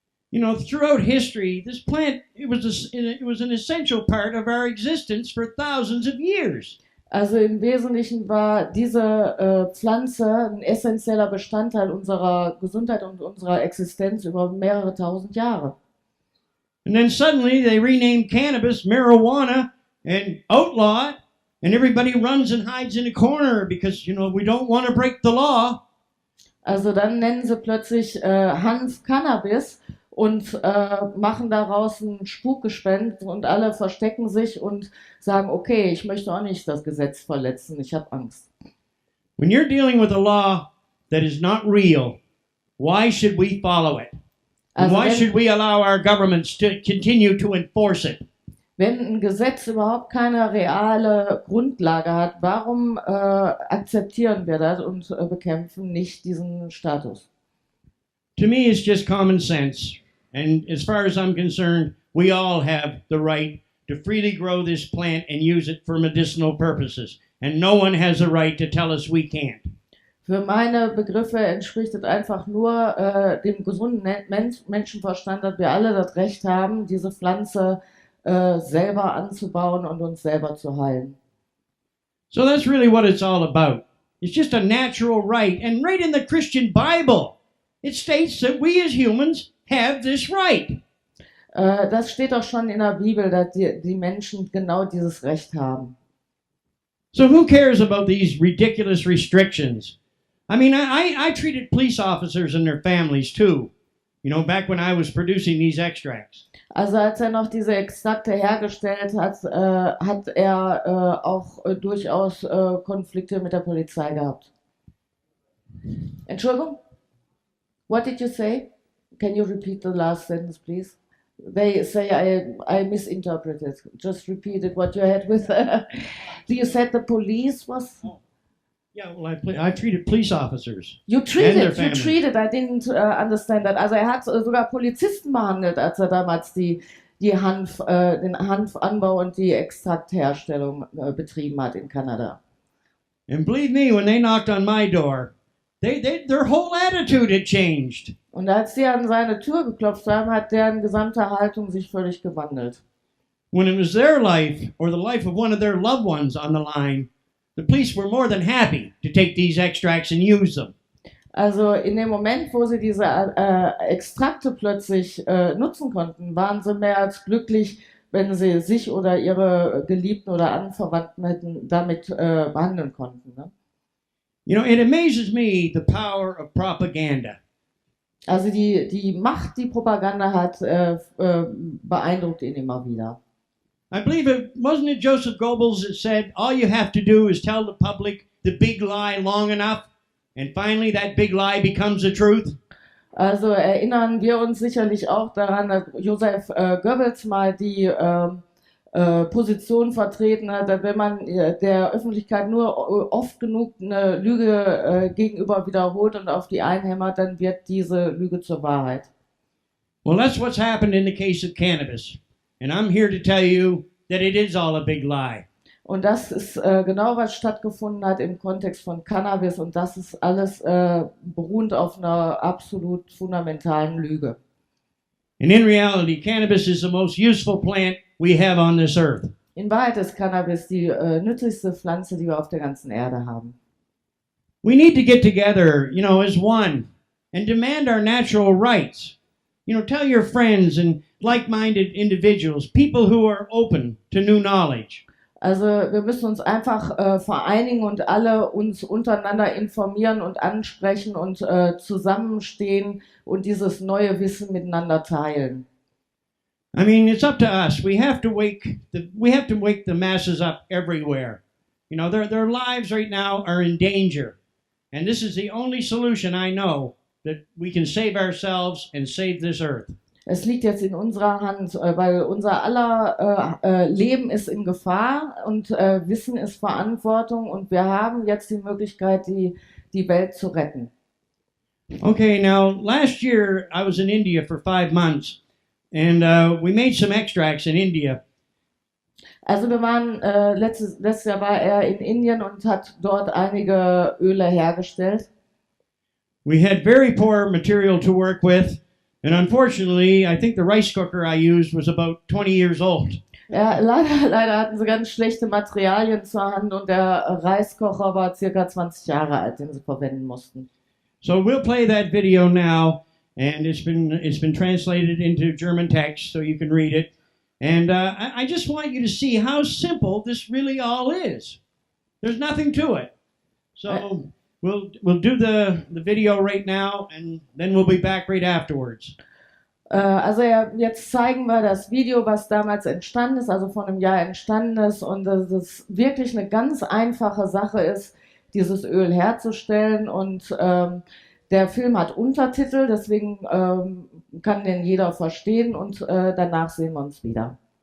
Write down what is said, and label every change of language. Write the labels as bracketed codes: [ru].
[en] Throughout history, this plant, it was an essential part of our existence for thousands of years. [de] Also im Wesentlichen war diese Pflanze ein essentieller Bestandteil unserer Gesundheit und unserer Existenz über mehrere tausend Jahre. [en] And then suddenly they renamed cannabis marijuana and outlaw it, and everybody runs and hides in a corner because, we don't want to break the law. [de] Also dann nennen sie plötzlich Hanf Cannabis und machen daraus ein Spukgespenst und alle verstecken sich und sagen, okay, ich möchte auch nicht das Gesetz verletzen, ich habe Angst. [en] When you're dealing with a law that is not real, why should we follow it? And why should we allow our governments to continue to enforce it? [de] Wenn ein Gesetz überhaupt keine reale Grundlage hat, warum akzeptieren wir das und bekämpfen nicht diesen Status? [en] To me, it's just common sense. And as far as I'm concerned, we all have the right to freely grow this plant and use it for medicinal purposes. And no one has a right to tell us we can't. [de] Für meine Begriffe entspricht es einfach nur dem gesunden Menschenverstand, dass wir alle das Recht haben, diese Pflanze selber anzubauen und uns selber zu heilen. [en] So that's really what it's all about. It's just a natural right. And right in the Christian Bible, it states that we as humans have this right. [de] Das steht auch schon in der Bibel, dass die Menschen genau dieses Recht haben. [en] So who cares about these ridiculous restrictions? I mean, I treated police officers and their families too, back when I was producing these extracts. [de] Also als er noch diese Extrakte hergestellt hat, hat er auch durchaus Konflikte mit der Polizei gehabt. Entschuldigung? [en] What did you say? Can you repeat the last sentence, please? They say I misinterpreted. Just repeated what you had with. You said the police was. Yeah, well, I treated police officers. You treated. I didn't understand that. [de] Also er hat sogar Polizisten behandelt, als er damals den Hanfanbau und die Extraktherstellung betrieben hat in Kanada. [en] And believe me, when they knocked on my door, their whole attitude had changed. [de] Und als sie an seine Tür geklopft haben, hat deren gesamte Haltung sich völlig gewandelt. [en] When it was their life or the life of one of their loved ones on the line, the police were more than happy to take these extracts and use them. [de] Also in dem Moment, wo sie diese Extrakte plötzlich nutzen konnten, waren sie mehr als glücklich, wenn sie sich oder ihre Geliebten oder Anverwandten hätten damit behandeln konnten. Ne? [en] You know, it amazes me the power of propaganda. [de] Also die Macht, die Propaganda hat, beeindruckt ihn immer wieder. [en] I believe wasn't it Joseph Goebbels that said, all you have to do is tell the public the big lie long enough, and finally that big lie becomes the truth? [de] Also erinnern wir uns sicherlich auch daran, dass Joseph Goebbels mal die Position vertreten hat, dass wenn man der Öffentlichkeit nur oft genug eine Lüge gegenüber wiederholt und auf die einhämmert, dann wird diese Lüge zur Wahrheit. [en] Well, that's what's happened in the case of cannabis. And I'm here to tell you that it is all a big lie. [de] Und das ist genau, was stattgefunden hat im Kontext von Cannabis, und das ist alles beruhend auf einer absolut fundamentalen Lüge. [en] And in reality, cannabis is the most useful plant we have on this earth. [de] In Wahrheit ist Cannabis die nützlichste Pflanze, die wir auf der ganzen Erde haben. [en] We need to get together, you know, as one and demand our natural rights. You know, tell your friends and like-minded individuals, people who are open to new knowledge. [de] Also wir müssen uns einfach vereinigen und alle uns untereinander informieren und ansprechen und zusammenstehen und dieses neue Wissen miteinander teilen. [en] I mean, it's up to us. We have to wake the masses up everywhere. You know, their lives right now are in danger. And this is the only solution I know that we can save ourselves and save this earth. [de] Es liegt jetzt in unserer Hand, weil unser aller Leben ist in Gefahr und Wissen ist Verantwortung, und wir haben jetzt die Möglichkeit, die Welt zu retten. [en] Okay, now last year I was in India for 5 months, and we made some extracts in India. [de] Also wir waren, letztes Jahr war er in Indien und hat dort einige Öle hergestellt. [en] We had very poor material to work with, and unfortunately, I think the rice cooker I used was about 20 years old. [de] Ja, leider hatten sie ganz schlechte Materialien zur Hand, und der Reiskocher war circa 20 Jahre alt, den sie verwenden mussten. [en] So we'll play that video now, and it's been translated into German text, so you can read it. And I just want you to see how simple this really all is. There's nothing to it. So we'll do the video right now, and then we'll be back right afterwards. [de] Also jetzt zeigen wir das Video, was damals entstanden ist, also vor einem Jahr entstanden ist, und dass es wirklich eine ganz einfache Sache ist, dieses Öl herzustellen, und der Film hat Untertitel, deswegen kann den jeder verstehen, und danach sehen wir uns wieder.